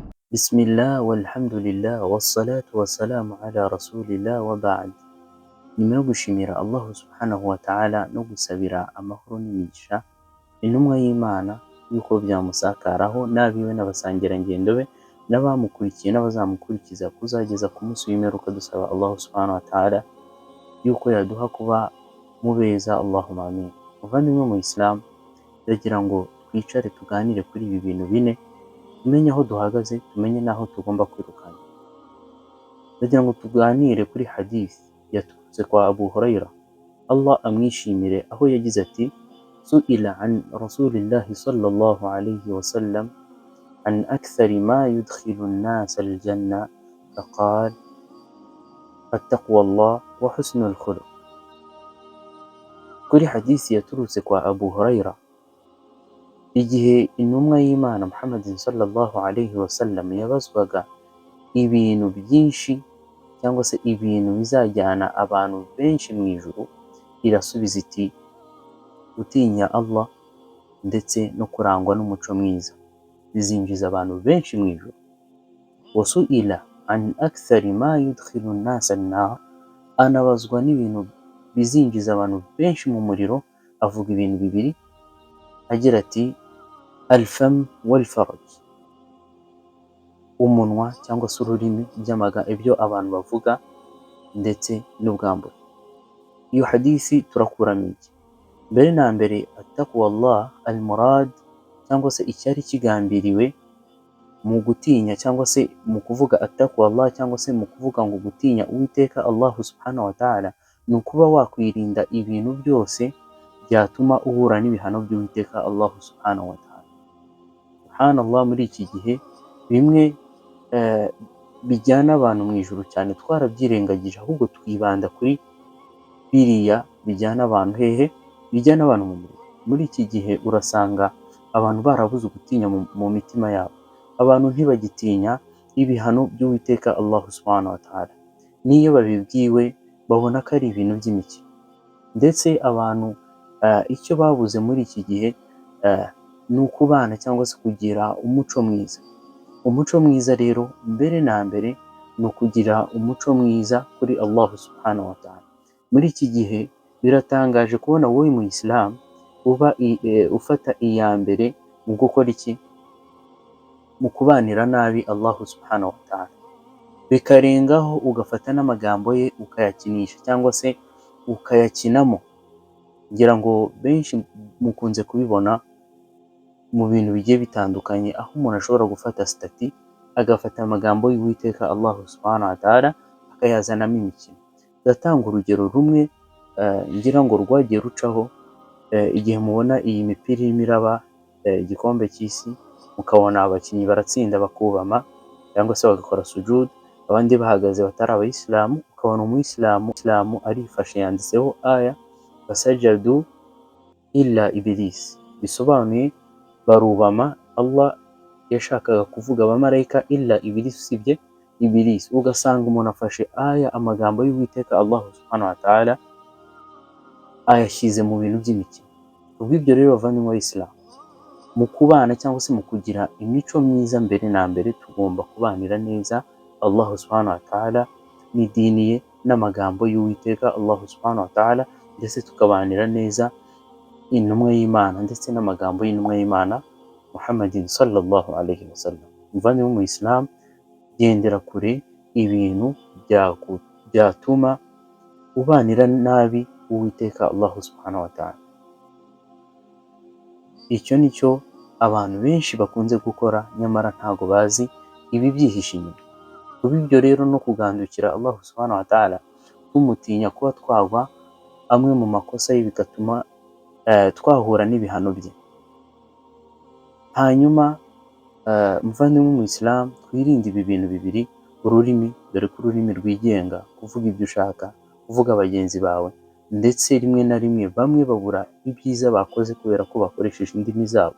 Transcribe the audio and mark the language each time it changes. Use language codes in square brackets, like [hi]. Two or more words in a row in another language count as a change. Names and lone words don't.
[ar] بسم الله والحمد لله والصلاة والسلام على رسول الله وبعد. [rw] nyuma yo gushimira Allah [ar] سبحانه وتعالى [rw] no gusabira amahoro n'imigisha intumwa y'Imana yuko byamusakaraho n'abiwe n'abasangirangendo be n'abamukurikiye n'abazamukurikiza kuzageza ku munsi w'imperuka, dusaba Allah [ar] سبحانه وتعالى [rw] yuko yaduha kuba mubeza. [ar] اللهم آمين. [rw] Muvandimwe mu Islam, ndagira ngo twicare tuganire kuri ibi bintu bine, tumenye aho duhagaze, tumenye n'aho tugomba kwirukana. Ndagira ngo tuganire kuri hadith yaturutse kwa Abu Huraira, Allah amwishimire, aho yagize ati: [ar] سئل عن رسول الله صلى الله عليه وسلم عن أكثر ما يدخل الناس الجنة فقال تقوى الله وحسن الخلق. [rw] Kuri hadith yaturutse kwa Abu Huraira, igihe intumwa y'Imana Muhammadin [ar] صلى الله عليه وسلم [rw] yabazwaga ibintu byinshi cyangwa se ibintu bizajyana abantu benshi mu ijuru, irasubiza iti: gutinya Allah ndetse no kurangwa n'umuco mwiza bizinjiza abantu benshi mu ijuru. [ar] وسئل عن أكثر ما يدخل الناس النار, [rw] anabazwa n'ibintu bizinjiza abantu benshi mu muriro, avuga ibintu bibiri agira ati: [ar] الفم والفرج, [rw] umunwa cyangwa se ururimi, ibyo abantu bavuga, ndetse n'ubwambure. Iyo hadisi turakuramo iki? Mbere na mbere, [ar] تقوى الله المراد, [rw] cyangwa se icyari kigambiriwe mu gutinya cyangwa se mu kuvuga [ar] تقوى الله, [rw] cyangwa se mu kuvuga ngo gutinya Uwiteka Allah [ar] سبحانه وتعالى, [rw] ni ukuba wakwirinda ibintu byose byatuma uhura n'ibihano by'Uwiteka Allah [ar] سبحانه وتعالى. [rw] Subhanallah, muri iki gihe bimwe bijyana abantu mu ijuru cyane twarabyirengagije, ahubwo twibanda kuri biriya bijyana abantu hehe, bijyana abantu mu muriro. Muri iki gihe urasanga abantu barabuze gutinya mu mitima yabo, abantu ntibagitinya ibihano by'Uwiteka Allah [ar] سبحانه وتعالى, [rw] n'iyo babibwiwe babona ko ari ibintu by'imikino. Ndetse abantu icyo babuze muri iki gihe ni ukubana cyangwa se kugira umuco mwiza. Umuco mwiza rero, mbere na mbere, ni ukugira umuco mwiza kuri Allah [ar] سبحانه وتعالى. [rw] Muri iki gihe biratangaje kubona wowe mu Islam uba ufata iya mbere mu gukora iki? Mu kubanira nabi Allah [ar] سبحانه وتعالى, [rw] bikarengaho ugafata n'amagambo ye ukayakinisha cyangwa se ukayakinamo. Ngira ngo benshi mukunze kubibona mu bintu bigiye bitandukanye, aho umuntu ashobora gufata stati agafata amagambo y'Uwiteka Allah [ar] سبحانه وتعالى [rw] akayazanamo imikino. Ndatanga urugero rumwe ngira ngo rwagiye rucaho, igihe mubona iyi mipira irimo iraba igikombe cy'isi, mukabona abakinnyi baratsinda bakubama cyangwa se bagakora sujud, abandi bahagaze batari abayisilamu, ukabona umuyisilamu arifashe yanditseho aya [ar] فسجدوا إلا إبليس, [rw] bisobanuye barubama. Allah yashakaga kuvuga abamarayika, [ar] إلا إبليس, [rw] usibye iblis. Ugasanga umuntu afashe aya, amagambo y'Uwiteka Allah [ar] سبحانه وتعالى, [rw] ayashyize mu bintu by'imikino. Ubw'ibyo rero bavandimwe b'Abayisilamu, mu kubana cyangwa se mu kugira imico myiza, mbere na mbere tugomba kubanira neza Allah [ar] سبحانه وتعالى [rw] n'idini ye n'amagambo y'Uwiteka Allah [ar] سبحانه وتعالى, [rw] ndetse tukabanira neza intumwa y'Imana ndetse n'amagambo y'intumwa y'Imana Muhammadin [ar] صلى الله عليه وسلم. [rw] Muvandimwe mu Islam, gendera kure ibintu byatuma ubanira nabi Uwiteka Allah [ar] سبحانه وتعالى. [rw] Icyo nicyo abantu benshi bakunze gukora, nyamara ntago bazi ibi byihishe inyuma. Kubw'ibyo rero, no kugandukira Allah [ar] سبحانه وتعالى, [rw] tumutinya kuba twagwa amwe mu makosa ye, bigatuma twahura n'ibihano bye. Hanyuma muvandimwe mu Islam, twirinde ibi bintu bibiri: ururimi, dore ko ururimi rwigenga kuvuga ibyo ushaka, kuvuga bagenzi bawe, ndetse rimwe na rimwe bamwe babura ibyiza bakoze kubera ko bakoresheje indimi zabo.